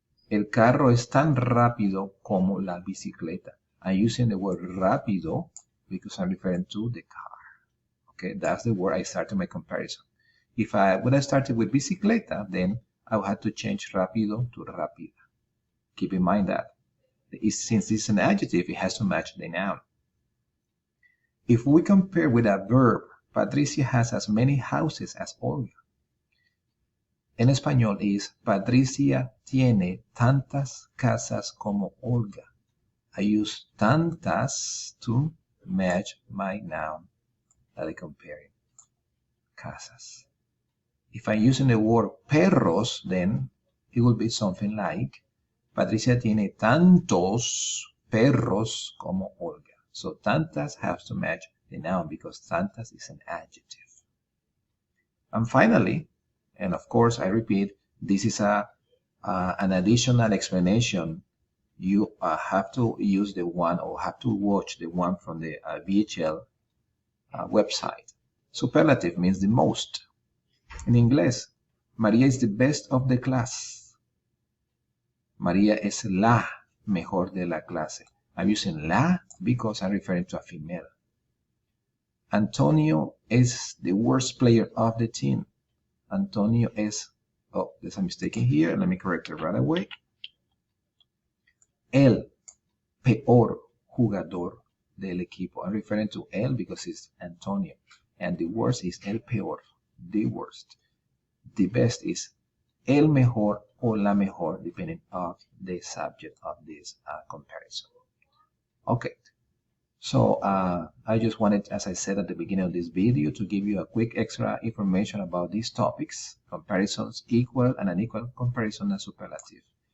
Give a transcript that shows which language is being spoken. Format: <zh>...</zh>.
<es>El carro es tan rápido como la bicicleta.</es> <en>I'm using the word rápido because I'm referring to the car. Okay, that's the word I started my comparison. When I started with bicicleta, then I would have to change rápido to rápida. Keep in mind that since it's an adjective, it has to match the noun. If we compare with a verb, Patricia has as many houses as Olga.</en> <es>En español es Patricia tiene tantas casas como Olga.</es> <en>I use tantas to match my noun that I'm comparing. Casas. If I'm using the word perros, then it will be something like</en> <es>Patricia tiene tantos perros como Olga.</es> <en>So tantas has to match the noun because tantas is an adjective. And finally, and of course I repeat, this is an additional explanation. You have to use the one or have to watch the one from the VHL website. Superlative means the most. In inglés, María is the best of the class.</en> <es>María es la mejor de la clase.</es> <en>I'm using la because I'm referring to a female. Antonio is the worst player of the team. Antonio es, oh, there's a mistake in here. Let me correct it right away.</en> <es>El peor jugador del equipo.</es> <en>I'm referring to el because it's Antonio. And the worst is el peor, the worst. The best is el mejor o la mejor, depending on the subject of this comparison. Okay. So I just wanted, as I said at the beginning of this video, to give you a quick extra information about these topics: comparisons, equal and unequal comparison, and superlative.</en>